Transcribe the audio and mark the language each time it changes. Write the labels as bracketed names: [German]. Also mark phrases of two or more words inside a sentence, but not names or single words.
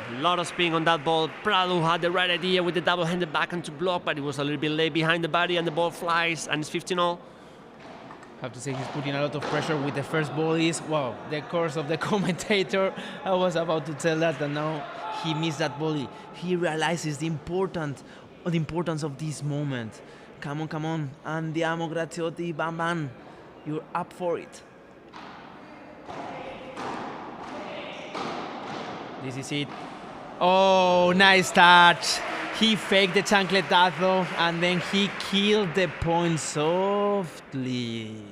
[English] A lot of spin on that ball. Prado had the right idea with the double-handed backhand to block, but it was a little bit late behind the body, and the ball flies, and it's 15-all. Have to say he's putting a lot of pressure with the first volleys. Wow, the course of the commentator. I was about to tell that, and now he missed that volley. He realizes the importance of this moment. Come on, come on. Andiamo, Graziotti, bam, bam. You're up for it. This is it. Oh, nice touch. He faked the chancletazo and then he killed the point softly.